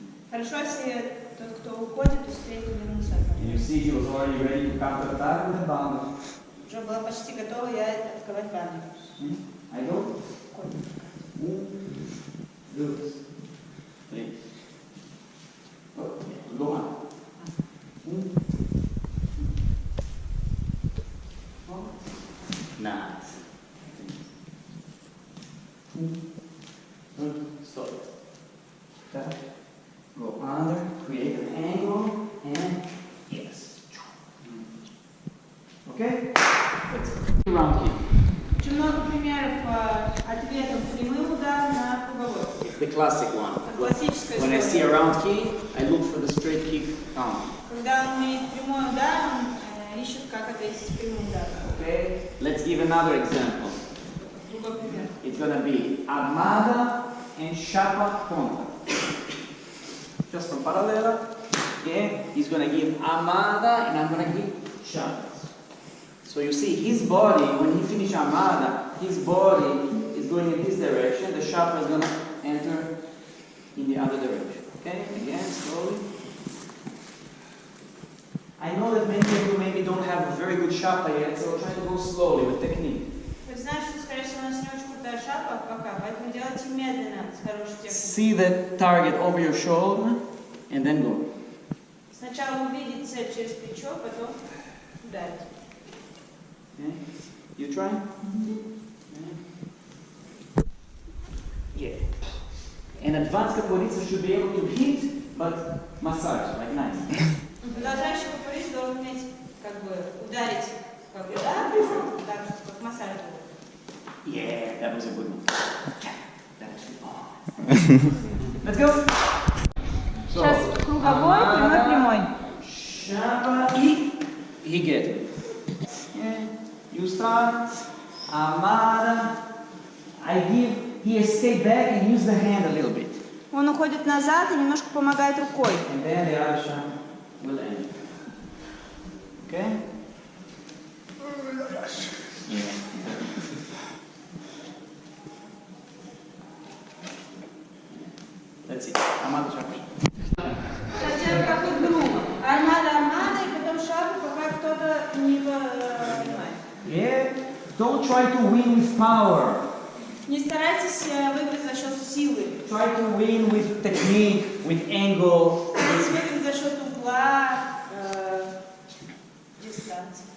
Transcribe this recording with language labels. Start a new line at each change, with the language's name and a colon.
Russian: Хорошо, если тот, кто уходит, успеет вернуться.
English: And you see, she was already ready to counter attack with the bounder.
Russian: Уже была почти готова я атаковать банду.
English: I go. 1, 2, 3. Oh, yeah, go on. 1. Oh. Nice. 1. Stop. Tap. Go under, create an angle, and yes. Okay? Round kick.
Russian: Очень много примеров ответов прямым ударом на круговой.
English: It's the classic one.
Russian: Это классическая
English: When I see a
Russian: история.
English: round kick, I look for the straight kick down.
Russian: Когда он имеет прямой удар, он ищет, как ответить прямым ударом.
English: Okay? Let's give another example.
Russian: Другой пример.
English: It's gonna be armada and chapa contra. Just from paralela. Yeah? He's gonna give armada and I'm gonna give chapa. So you see his body, when he finishes armada, his body is going in this direction, the chapa is gonna enter in the other direction. Okay? Again, slowly. I know that many of you maybe don't have a very good chapa yet, so try to go slowly with technique.
Russian: Вы знаете, что, скорее всего, у нас не очень крутая шапка пока, поэтому делайте медленно, с хорошей техникой.
English: See the target over your shoulder and then go.
Russian: Сначала увидеть цель через плечо, потом ударить.
English: Okay? You try? Yeah. An advanced capoeirista should be able to hit, but massage, like nice. Продолжающий капоэист должен уметь как бы ударить как удар, так же, как массаж. Yeah, that was a good one. That was good. Let's go.
Russian: Сейчас круговой, прямой.
English: Chapa e he get it. Yeah. You start. Armada. I give. He escape back and use the hand a little bit.
Russian: Он уходит назад и немножко помогает рукой.
English: And then the other shot will end. Okay? Yeah. Let's see. Armada chapa.
Russian: Хотя как игру. Армада, и потом шапка, пока кто-то не понимает.
English: Yeah. Don't try to win with power.
Russian: Не старайтесь выиграть за счет силы.
English: Try to win with technique, with angle.
Russian: Старайтесь выиграть за счет угла, дистанции.